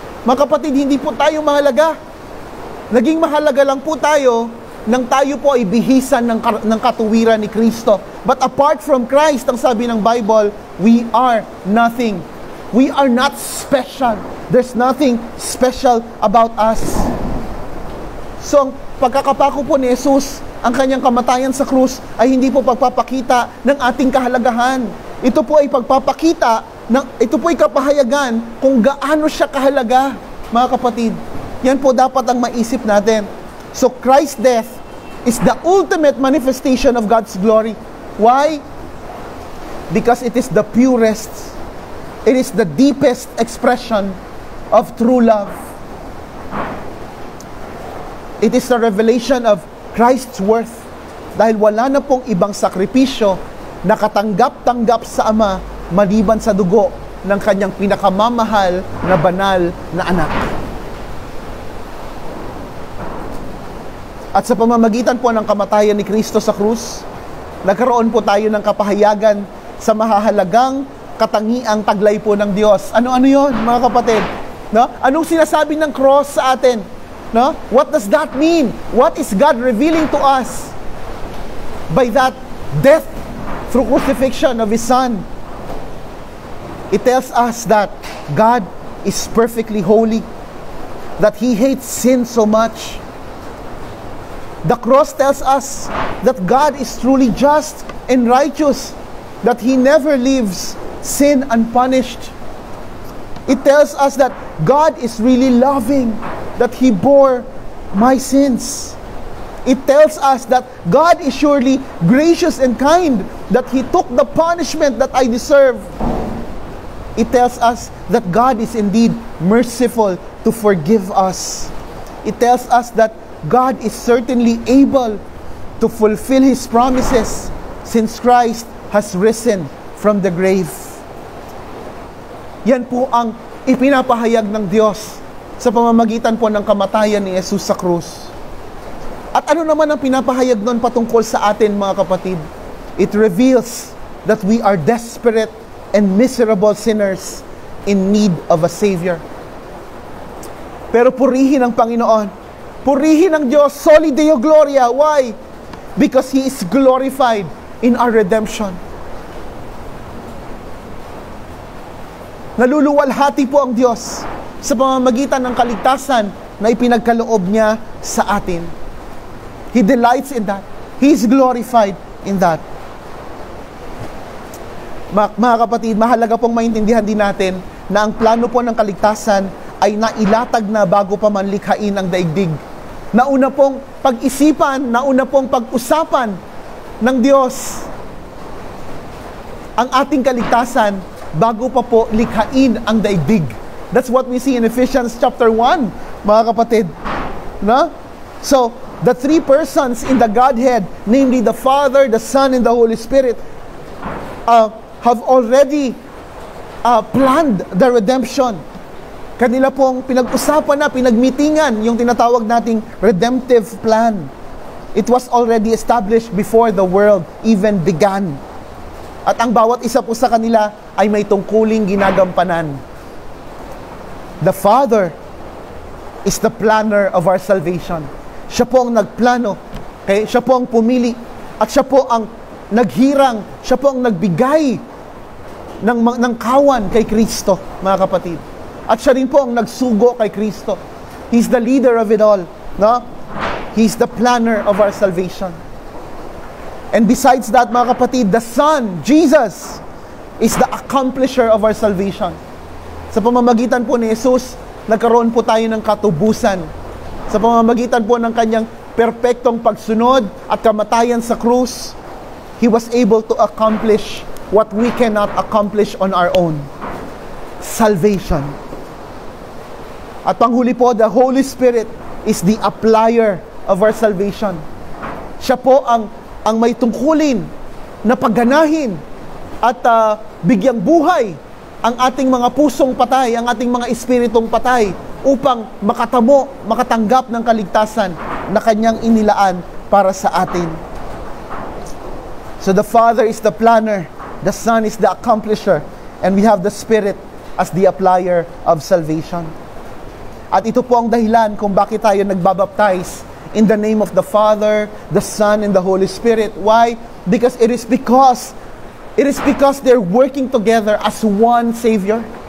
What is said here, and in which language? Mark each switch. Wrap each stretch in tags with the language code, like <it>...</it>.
<tl>Mga kapatid, hindi po tayo mahalaga. Naging mahalaga lang po tayo nang tayo po ay bihisan ng katuwiran ni Kristo.</tl> <en>But apart from Christ,</en> <tl>ang sabi ng Bible,</tl> <en>we are nothing. We are not special. There's nothing special about us.</en> <tl>So, ang pagkakapako po ni Jesus, ang kanyang kamatayan sa krus, ay hindi po pagpapakita ng ating kahalagahan. Ito po ay pagpapakita, ito po ay kapahayagan kung gaano siya kahalaga, mga kapatid. Yan po dapat ang maisip natin.</tl> <en>So, Christ's death is the ultimate manifestation of God's glory. Why? Because it is the purest, it is the deepest expression of true love. It is the revelation of Christ's worth.</en> <tl>Dahil wala na pong ibang sakripisyo na katanggap-tanggap sa Ama maliban sa dugo ng kanyang pinakamamahal na banal na anak. At sa pamamagitan po ng kamatayan ni Kristo sa krus, nagkaroon po tayo ng kapahayagan sa mahahalagang katangiang taglay po ng Diyos. Ano-ano yun, mga kapatid? No? Anong sinasabi ng cross sa atin?</tl> <en>No? What does that mean? What is God revealing to us by that death through crucifixion of His Son? It tells us that God is perfectly holy, that He hates sin so much. The cross tells us that God is truly just and righteous, that He never leaves sin unpunished. It tells us that God is really loving, that He bore my sins. It tells us that God is surely gracious and kind, that He took the punishment that I deserve. It tells us that God is indeed merciful to forgive us. It tells us that God is certainly able to fulfill His promises since Christ has risen from the grave.</en> <tl>Yan po ang ipinapahayag ng Diyos sa pamamagitan po ng kamatayan ni Jesus sa krus. At ano naman ang pinapahayag nun patungkol sa atin, mga kapatid?</tl> <en>It reveals that we are desperate and miserable sinners in need of a Savior.</en> <tl>Pero purihin ang Panginoon. Purihin ang Diyos, Soli Deo Gloria.</tl> <en>Why? Because He is glorified in our redemption.</en> <tl>Naluluwalhati po ang Diyos sa pamamagitan ng kaligtasan na ipinagkaloob niya sa atin.</tl> <en>He delights in that. He is glorified in that.</en> <tl>Mga kapatid, mahalaga pong maintindihan din natin na ang plano po ng kaligtasan ay nailatag na bago pa man likhain ang daigdig. Nauna pong pag-isipan, nauna pong pag-usapan ng Diyos ang ating kaligtasan bago pa po likhain ang daigdig.</tl> <en>That's what we see in Ephesians chapter 1,</en> <tl>mga kapatid.</tl> <en>No? So, the three persons in the Godhead, namely the Father, the Son, and the Holy Spirit, have already planned the redemption.</en> <tl>Kanila pong pinag-usapan na, pinagmitingan yung tinatawag nating</tl> <en>redemptive plan. It was already established before the world even began.</en> <tl>At ang bawat isa po sa kanila ay may tungkuling ginagampanan.</tl> <en>The Father is the planner of our salvation.</en> <tl>Siya po ang nagplano, okay? Siya po ang pumili, at siya po ang naghirang, siya po ang nagbigay ng kawan kay Kristo, mga kapatid. At siya rin po ang nagsugo kay Kristo.</tl> <en>He's the leader of it all. No? He's the planner of our salvation. And besides that,</en> <tl>mga kapatid,</tl> <en>the Son, Jesus, is the accomplisher of our salvation.</en> <tl>Sa pamamagitan po ni Jesus, nagkaroon po tayo ng katubusan. Sa pamamagitan po ng kanyang perpektong pagsunod at kamatayan sa krus,</tl> <en>He was able to accomplish what we cannot accomplish on our own. Salvation.</en> <tl>At panghuli po,</tl> <en>the Holy Spirit is the applier of our salvation.</en> <tl>Siya po ang may tungkulin na pagganahin at bigyang buhay ang ating mga pusong patay, ang ating mga espiritong patay upang makatamo, makatanggap ng kaligtasan na kanyang inilaan para sa atin.</tl> <en>So the Father is the planner, The Son is the accomplisher, and we have the Spirit as the applier of salvation.</en> <tl>At ito po ang dahilan kung bakit tayo nagbabaptize</tl> <en>in the name of the Father, the Son, and the Holy Spirit. Why? Because it is because they're working together as one Savior.</en>